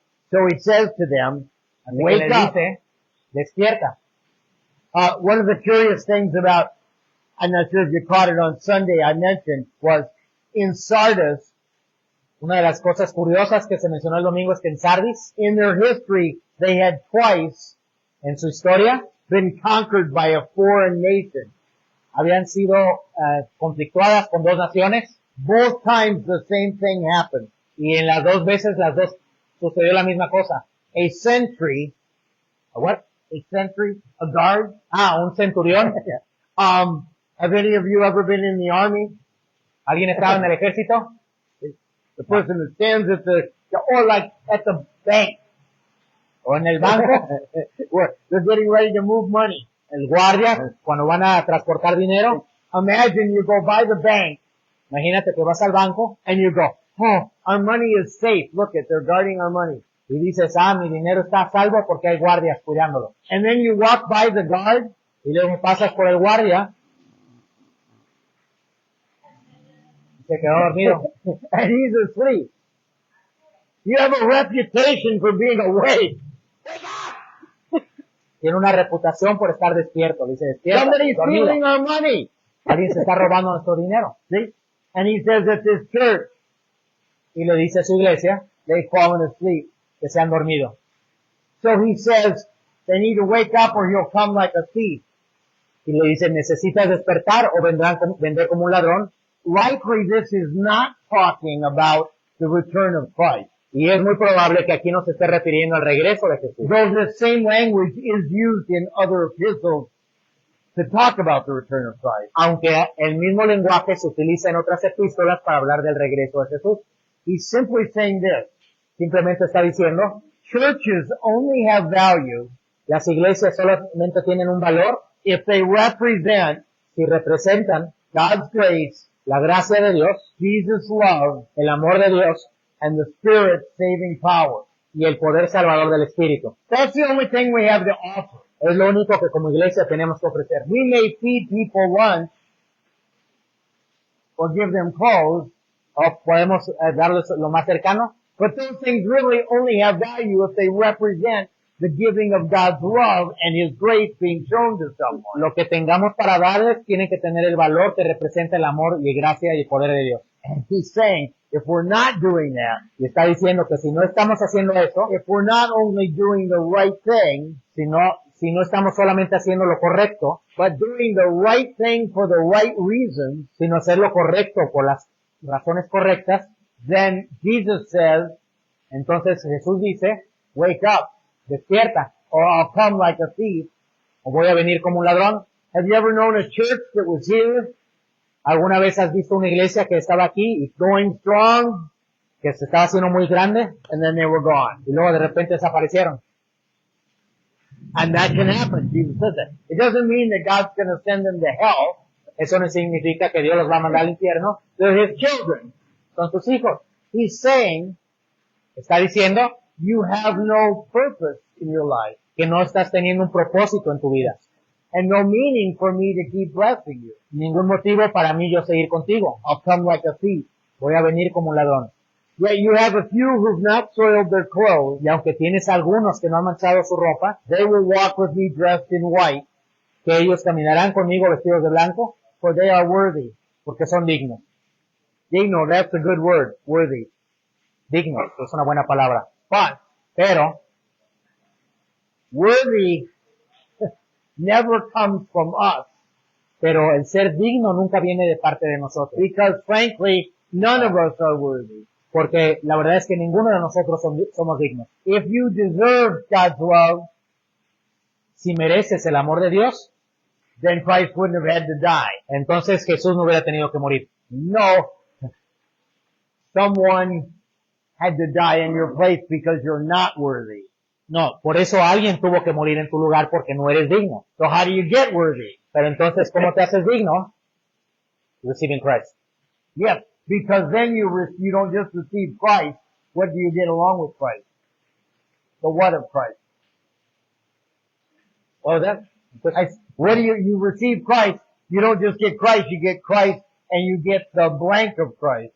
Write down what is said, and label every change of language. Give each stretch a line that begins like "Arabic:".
English: So he says to them,
Spanish: Así que
English: wake
Spanish: les
English: up.
Spanish: dice, despierta.
English: One of the curious things about, I'm not sure if you caught it on Sunday, I mentioned, was in Sardis,
Spanish: Una de las cosas curiosas que se mencionó el domingo es que en Sardis,
English: in their history, they had twice
Spanish: en su historia,
English: been conquered by a foreign nation.
Spanish: habían sido conflictuadas con dos naciones
English: Both times the same thing happened.
Spanish: y en las dos veces las dos sucedió la misma cosa.
English: A sentry, What? a sentry, a guard.
Spanish: Un centurión.
English: Have any of you ever been in the army?
Spanish: ¿Alguien estaba en el ejército?
English: The person that stands at or like at the bank,
Spanish: ¿O en el banco?
English: where they're getting ready to move money.
Spanish: El guardia, cuando van a transportar dinero.
English: Imagine you go by the bank
Spanish: Imagínate que vas al banco
English: and you go, oh, our money is safe. Look it, they're guarding our money.
Spanish: y dices, mi dinero está a salvo porque hay guardias cuidándolo.
English: And then you walk by the guard
Spanish: Y luego pasas por el guardia y se quedó dormido.
English: and he's asleep. You have a reputation for being awake.
Spanish: Tiene una reputación por estar despierto. Dice, despierta,
English: Somebody's
Spanish: dormido.
English: stealing our money.
Spanish: Alguien se está robando nuestro dinero.
English: See? And he says at this church,
Spanish: Y le dice a su iglesia
English: they've fallen asleep.
Spanish: que se han dormido.
English: So he says they need to wake up or he'll come like a thief.
Spanish: Y le dice, necesitas despertar o vender como un ladrón.
English: Likely this is not talking about the return of Christ.
Spanish: Y es muy probable que aquí no se esté refiriendo al regreso de Jesús.
English: Though the same language is used in other epistles to talk about the return of Christ.
Spanish: Aunque el mismo lenguaje se utiliza en otras epístolas para hablar del regreso de Jesús.
English: He's simply saying this.
Spanish: Simplemente está diciendo,
English: Churches only have value
Spanish: las iglesias solamente tienen un valor
English: if they represent
Spanish: si representan
English: God's grace,
Spanish: la gracia de Dios,
English: Jesus' love,
Spanish: el amor de Dios
English: and the Spirit's saving power.
Spanish: y el poder salvador del Espíritu.
English: That's the only thing we have to offer.
Spanish: Es lo único que como iglesia tenemos que ofrecer.
English: We may feed people lunch or give them clothes,
Spanish: O podemos darles lo más cercano,
English: but those things really only have value if they represent the giving of God's love and His grace being shown to someone.
Spanish: lo que tengamos para darles tiene que tener el valor que representa el amor y gracia y el poder de Dios.
English: And He's saying, if we're not doing that,
Spanish: Y está diciendo que si no estamos haciendo eso,
English: if we're not only doing the right thing,
Spanish: si no estamos solamente haciendo lo correcto,
English: but doing the right thing for the right reasons,
Spanish: sino hacer lo correcto por las razones correctas,
English: then Jesus says,
Spanish: entonces Jesús dice,
English: wake up,
Spanish: despierta,
English: or I'll come like a thief.
Spanish: o voy a venir como un ladrón.
English: Have you ever known a church that was here,
Spanish: ¿Alguna vez has visto una iglesia que estaba aquí y
English: going strong,
Spanish: que se estaba haciendo muy grande
English: and then they were gone?
Spanish: y luego de repente desaparecieron?
English: And that can happen. Jesus said that. It doesn't mean that God's going to send them to hell.
Spanish: Eso no significa que Dios los va a mandar al infierno.
English: They're His children.
Spanish: Son tus hijos.
English: He's saying,
Spanish: Está diciendo
English: you have no purpose in your life
Spanish: que no estás teniendo un propósito en tu vida.
English: and no meaning for me to keep blessing you.
Spanish: Ningún motivo para mí yo seguir contigo.
English: I'll come like a thief.
Spanish: Voy a venir como un ladrón.
English: Yet you have a few who've not soiled their clothes.
Spanish: Y aunque tienes algunos que no han manchado su ropa,
English: They will walk with me dressed in white,
Spanish: que ellos caminarán conmigo vestidos de blanco,
English: for they are worthy.
Spanish: porque son dignos.
English: Digno, that's a good word. Worthy.
Spanish: Dignos, es una buena palabra.
English: But
Spanish: Pero
English: worthy never comes from us,
Spanish: el ser digno nunca viene de parte de nosotros.
English: because frankly, none of us are worthy.
Spanish: Porque la verdad es que ninguno de nosotros somos dignos.
English: If you deserve God's love,
Spanish: Si mereces el amor de Dios,
English: then Christ wouldn't have had to die.
Spanish: entonces Jesús no hubiera tenido que morir.
English: No. Someone had to die in your place because you're not worthy.
Spanish: No, por eso alguien tuvo que morir en tu lugar porque no eres digno.
English: So how do you get worthy?
Spanish: Pero entonces, ¿cómo te haces digno?
English: Receiving Christ. Yes, because then you don't just receive Christ. What do you get along with Christ? The what of Christ? All of that. What do you receive Christ? You don't just get Christ, you get Christ and you get the blank of Christ.